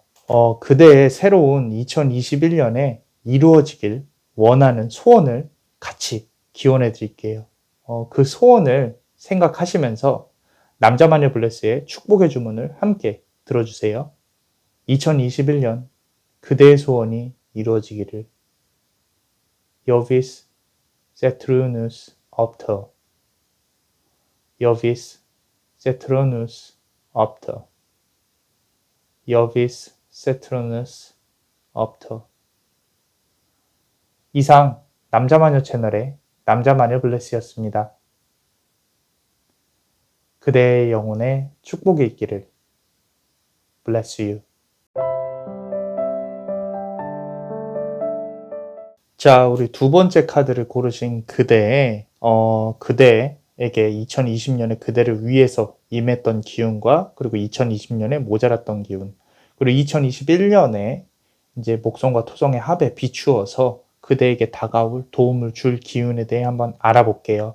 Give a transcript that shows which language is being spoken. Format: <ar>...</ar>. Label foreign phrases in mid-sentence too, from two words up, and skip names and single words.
<ko>그대의 새로운 2021년에 이루어지길 원하는 소원을 같이 기원해 드릴게요. 그 소원을 생각하시면서 남자마녀 블레스의 축복의 주문을 함께 들어주세요. 2021년 그대의 소원이 이루어지기를.</ko> <la>Jovis Saturnus Opter. Jovis Saturnus Opter. Jovis Saturnus Opter.</la> <ko>이상 남자마녀 채널의 남자마녀 블레스였습니다. 그대의 영혼에 축복이 있기를.</ko> <en>Bless you.</en> <ko>자, 우리 두 번째 카드를 고르신 그대에게 2020년에 그대를 위해서 임했던 기운과 그리고 2020년에 모자랐던 기운, 그리고 2021년에 이제 목성과 토성의 합에 비추어서 그대에게 다가올 도움을 줄 기운에 대해 한번 알아볼게요.</ko>